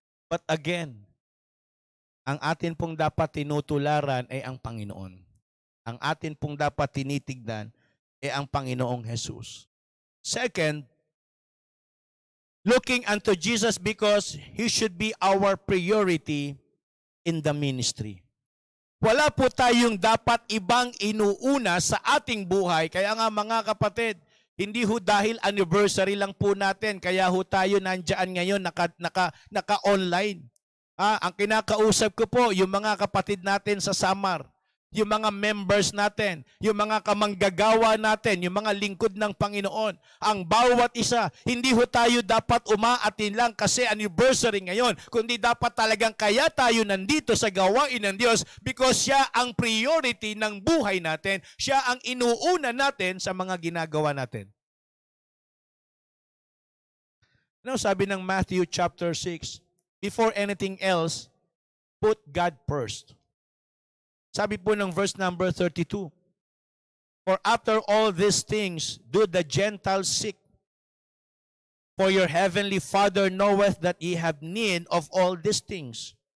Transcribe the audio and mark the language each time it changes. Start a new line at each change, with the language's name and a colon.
English: But again,
Filipino: ang atin pong dapat tinutularan ay ang Panginoon. Ang atin pong dapat tinitignan ay ang Panginoong Jesus.
English: Second, looking unto Jesus because He should be our priority in the ministry.
Filipino: Wala po tayong dapat ibang inuuna sa ating buhay. Kaya nga mga kapatid, hindi ho dahil anniversary lang po natin, kaya ho tayo nandyan ngayon, naka-online. Ang kinakausap ko po, yung mga kapatid natin sa Samar, yung mga members natin, yung mga kamanggagawa natin, yung mga lingkod ng Panginoon, ang bawat isa, hindi ho tayo dapat umaatin lang kasi anniversary ngayon, kundi dapat talagang kaya tayo nandito sa gawain ng Diyos because siya ang priority ng buhay natin, siya ang inuuna natin sa mga ginagawa natin. Ano sabi ng Matthew chapter 6?
English: Before anything else, put God first.
Filipino: Sabi po ng
English: verse number 32, for after all these things do the Gentiles seek. For your heavenly Father knoweth that ye have need of all these things.